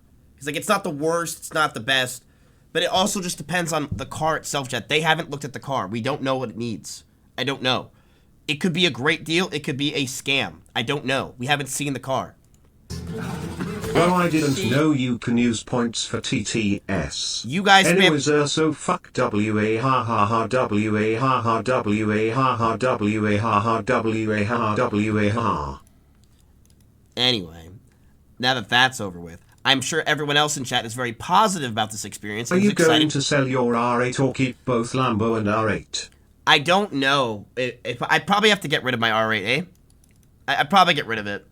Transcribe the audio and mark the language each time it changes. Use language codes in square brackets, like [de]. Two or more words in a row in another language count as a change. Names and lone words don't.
[en] It's like, it's not the worst, it's not the best, but it also just depends on the car itself, Jet. They haven't looked at the car. We don't know what it needs. I don't know. It could be a great deal. It could be a scam. I don't know. We haven't seen the car. Well, I didn't know you can use points for TTS. You guys Anyways, so fuck WA ha ha ha WA ha ha WA ha ha WA ha ha WA ha WA ha. Anyway, now that that's over with, I'm sure everyone else in chat is very positive about this experience. Are you going to sell your R8 or keep both Lambo and R8? I don't know. If I probably have to get rid of my R8, eh? I'd probably get rid of it.